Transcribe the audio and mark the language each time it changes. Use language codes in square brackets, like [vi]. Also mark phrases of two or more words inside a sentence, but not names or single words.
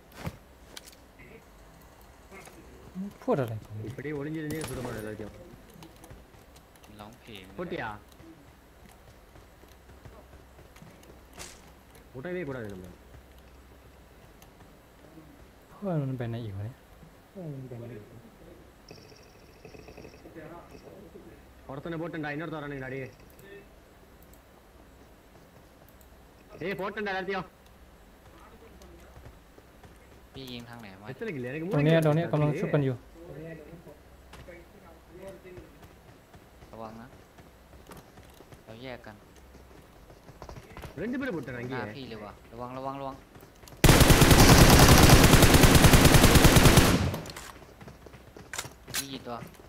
[th] พูดอะไรของมึง [ta] இப்படியே ஒளிஞ்சிருந்தே சுடமான எல்லாத்தையும் [th] ร้องเพลง [ta] போட்டியா விடவே கூடாது நம்ம [th] เพื่อนมันไปไหนอีกวะเนี่ย [ta] ஒருத்தனை போட்டுண்டா இன்னொருத்த வரானுங்கடா அடி ஏய் போட்டுண்டா எல்லாத்தையும் [th] พี่ยิงทางไหนวะ [ta] எத்தனை கில் எனக்கு [th] ตรงนี้กำลังชุบกันอยู่ ระวังนะเราแยกกัน [ta] ரெண்டு பேரும் போட்டேன் [th] หน้า [ta] அங்கேயே [th] พี่เลยว่ะระวังพี่กี่ตัว